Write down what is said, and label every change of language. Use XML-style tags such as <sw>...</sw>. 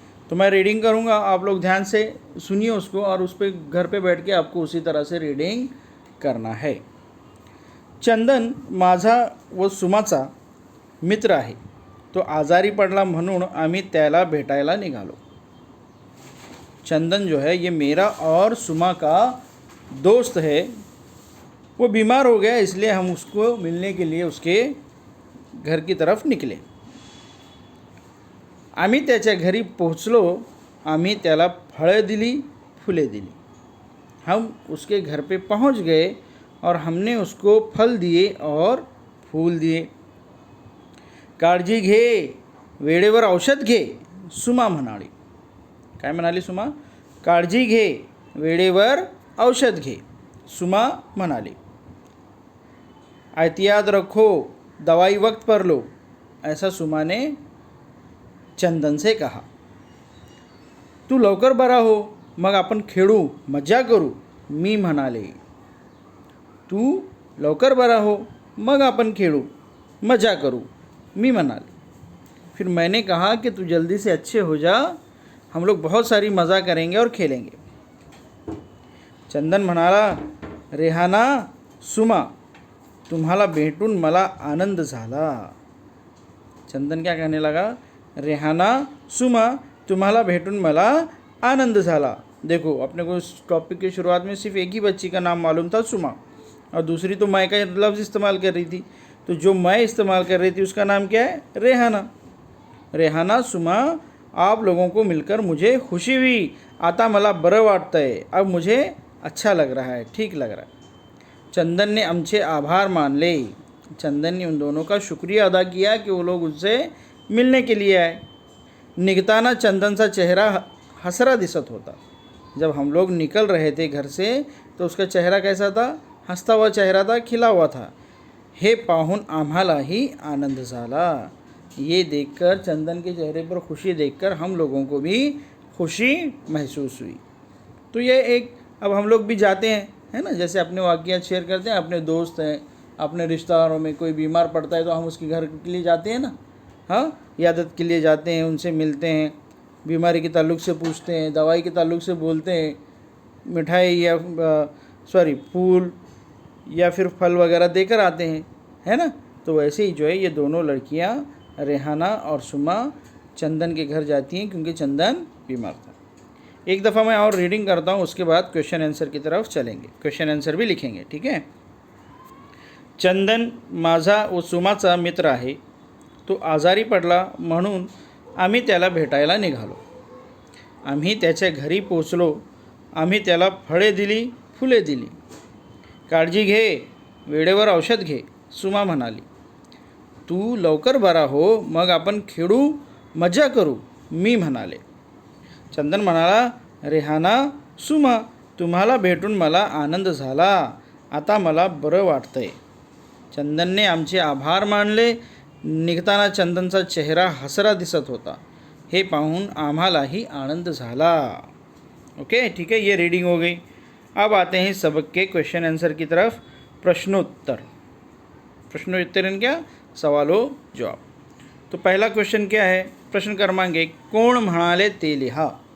<hi>तो मैं रीडिंग करूँगा, आप लोग ध्यान से सुनिए उसको और उस पर घर पे बैठ के आपको उसी तरह से रीडिंग करना है.</hi> <mr>चंदन माझा व सुमाचा मित्र आहे. तो आजारी पडला म्हणून आम्ही त्याला भेटायला निघालो.</mr> <hi>चंदन जो है ये मेरा और सुमा का दोस्त है. वो बीमार हो गया, इसलिए हम उसको मिलने के लिए उसके घर की तरफ निकले.</hi> <mr>आम्ही त्याच्या घरी पोहोचलो. आम्ही त्याला फळं दिली, फुले दिली.</mr> <hi>हम उसके घर पे पहुंच गए और हमने उसको फल दिए और फूल दिए.</hi> <mr>काळजी घे, वेळेवर औषध घे, सुमा म्हणाली. काय म्हणाली सुमा? काळजी घे, वेळेवर औषध घे, सुमा म्हणाली.</mr> <hi>एहतियात रखो, दवाई वक्त पर लो, ऐसा सुमा ने चंदन से कहा.</hi> <mr>तू लवकर बरा हो, मग आपण खेळू, मजा करू, मी म्हणाले. तू लवकर बरा हो, मग आपण खेळू, मजा करू, मी म्हणाले.</mr> <hi>फिर मैंने कहा कि तू जल्दी से अच्छे हो जा, हम लोग बहुत सारी मज़ा करेंगे और खेलेंगे.</hi> <mr>चंदन म्हणाला, रेहाना, सुमा, तुम्हाला भेटून मला आनंद झाला. चंदन</mr> <hi>क्या कहने लगा?</hi> <mr>रेहाना, सुमा, तुम्हाला भेटून मला आनंद झाला.</mr> <hi>देखो, अपने को इस टॉपिक की शुरुआत में सिर्फ एक ही बच्ची का नाम मालूम था, सुमा, और दूसरी तो मैं का लफ्ज़ इस्तेमाल कर रही थी. तो जो मैं इस्तेमाल कर रही थी उसका नाम क्या है? रेहाना. रेहाना, सुमा, आप लोगों को मिलकर मुझे खुशी हुई.</hi> <mr>आता मला बरं वाटतं आहे.</mr> <hi>अब मुझे अच्छा लग रहा है, ठीक लग रहा है. चंदन ने</hi> <mr>आमचे आभार मानले.</mr> <hi>चंदन ने उन दोनों का शुक्रिया अदा किया कि वो लोग उससे मिलने के लिए आए.</hi> <mr>निकताना चंदन सा चेहरा हसरा दिसत होता.</mr> <hi>जब हम लोग निकल रहे थे घर से तो उसका चेहरा कैसा था? हंसता हुआ चेहरा था, खिला हुआ था.</hi> <mr>हे पाहून आम्हालाही आनंद झाला.</mr> <hi>ये देखकर, चंदन के चेहरे पर खुशी देखकर हम लोगों को भी खुशी महसूस हुई. तो ये एक, अब हम लोग भी जाते हैं, है ना, जैसे अपने वाक़यात शेयर करते हैं. अपने दोस्त हैं, अपने रिश्तेदारों में कोई बीमार पड़ता है तो हम उसके घर के लिए जाते हैं ना, हाँ, इयादत के लिए जाते हैं, उनसे मिलते हैं, बीमारी के ताल्लुक़ से पूछते हैं, दवाई के ताल्लुक़ से बोलते हैं, मिठाई या फूल या फिर फल वगैरह देकर आते हैं, है ना. तो वैसे ही जो है ये दोनों लड़कियां रेहाना और सुमा चंदन के घर जाती हैं क्योंकि चंदन बीमार था. एक दफ़ा मैं और रीडिंग करता हूँ, उसके बाद क्वेश्चन आंसर की तरफ चलेंगे. क्वेश्चन आंसर भी लिखेंगे, ठीक है.</hi> <mr>चंदन माझा व सुमाचा मित्र आहे. तो आजारी पडला म्हणून आम्ही त्याला भेटायला निघालो. आम्ही त्याच्या घरी पोचलो. आम्ही त्याला फळे दिली, फुले दिली. काळजी घे, वेळेवर औषध घे, सुमा म्हणाली. तू लवकर बरा हो, मग आपण खेळू, मजा करू, मी म्हणाले. चंदन म्हणाला, रेहाना, सुमा, तुम्हाला भेटून मला आनंद झाला. आता मला बरं वाटतंय. चंदनने आमचे आभार मानले. निघताना चंदनचा चेहरा हसरा दिसत होता. हे पाहून आम्हालाही आनंद झाला.</mr> <hi>ओके, ठीक है, ये रीडिंग हो गई. अब आते हैं सबक के क्वेश्चन आंसर की तरफ. प्रश्नोत्तर. प्रश्नोत्तर यानी क्या? सवालों जवाब. तो पहला क्वेश्चन क्या है?</hi> <mr>प्रश्न क्रमांक 1, कोण म्हणाले ते लिहा.</mr>